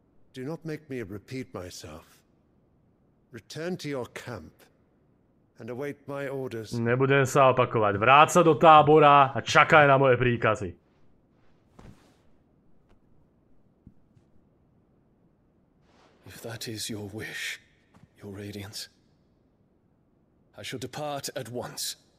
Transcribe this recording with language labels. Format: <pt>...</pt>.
<en>Do not make me repeat myself. Return to your camp and await my orders.</en> <sk>Nebudem sa opakovať. Vráť sa do tábora a čakaj na moje príkazy.</sk> <en>If that is your wish, Your Radiance, I shall depart at once.</en>